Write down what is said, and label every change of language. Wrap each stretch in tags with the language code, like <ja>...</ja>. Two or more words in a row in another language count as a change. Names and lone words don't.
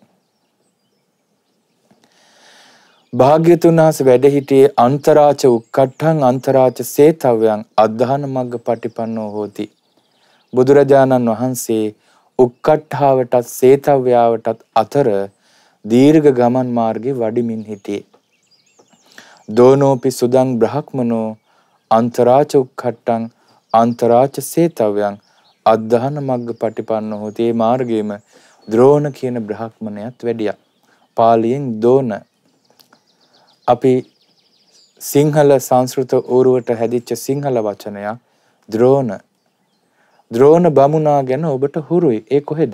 <si>භාග්‍යවතුන් වහන්සේ වැඩ සිටියේ</si> <pi>අන්තරාච උක්කට්ඨං අන්තරාච සේතව්‍යං අද්ධාන මග්ග පටිපන්නෝ හෝති.</pi> <si>බුදුරජාණන් වහන්සේ උක්කට්ඨාවටත් සේතව්‍යාවටත් අතර දීර්ඝ ගමන් මාර්ගේ වඩිමින් හිටියේ.</si> <pi>දෝනෝපි සුදං බ්‍රහ්මනෝ අන්තරාච උක්කට්ඨං අන්තරාච සේතව්‍යං අද්ධාන මග්ග පටිපන්නෝ හෝති.</pi> <si>මේ මාර්ගයේම ද්‍රෝණ කියන බ්‍රහ්මණයත් වැඩියා. පාලියෙන් දෝන. අපි සිංහල සංස්කෘත ඌරුවට හැදිච්ච සිංහල වචනයක් ද්‍රෝණ. ද්‍රෝණ බමුණා ගැන ඔබට හුරුයි. ඒ කොහෙද?</si>